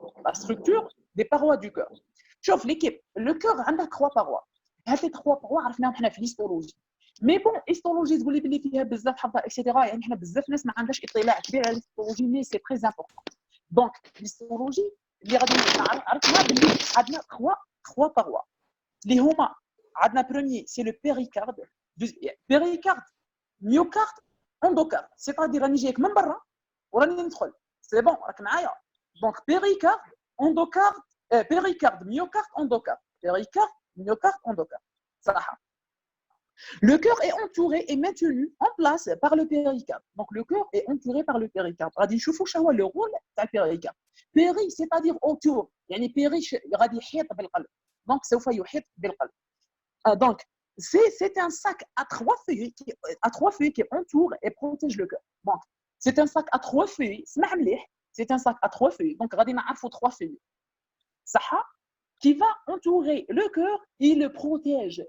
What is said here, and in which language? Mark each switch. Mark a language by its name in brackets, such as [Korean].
[French] La structure des parois du cœur. [Arabic] شوف [French] l'équipe, le cœur a 3 parois. [Arabic] هاد les 3 parois عرفناهم حنا في l'histologie. [French] Mais bon, [Arabic] histologie تقول لي بلي فيها بزاف حظه اكسيتيرا يعني حنا بزاف ناس ما عندهاش اطلاع كبير على l'histologie [French] mais c'est très important. [Arabic] Donc l'histologie اللي غادي عرفنا بلي عندنا 3 parois. اللي هما عندنا [French] premier c'est le péricarde, péricarde, myocarde, endocarde. C'est-à-dire [Arabic] راني جايك من برا وراني ندخل. [French] C'est bon, [Arabic] راك معايا. [French] Donc péricarde, endocarde, péricarde, myocarde, endocarde. Péricarde, myocarde, endocarde. [Arabic] صراحة. [French] Le cœur est entouré et maintenu en place par le péricarde. Donc le cœur est entouré par le péricarde. [Arabic] غادي نشوفوا شنو هو le rôle تاع البيريكارد. [French] Péri, c'est-à-dire autour. [Arabic] يعني péri غادي يحيط بالقلب. Donc سوف يحيط بالقلب. [French] Donc c'est un sac à 3 feuilles qui entoure et protège le cœur. Donc c'est un sac à 3 feuilles. [Arabic] اسمع مليح. [French] C'est un sac à 3 feuilles. Donc [Arabic] غادي نعرفوا [French] 3 feuilles. صح qui va entourer le cœur et le protège.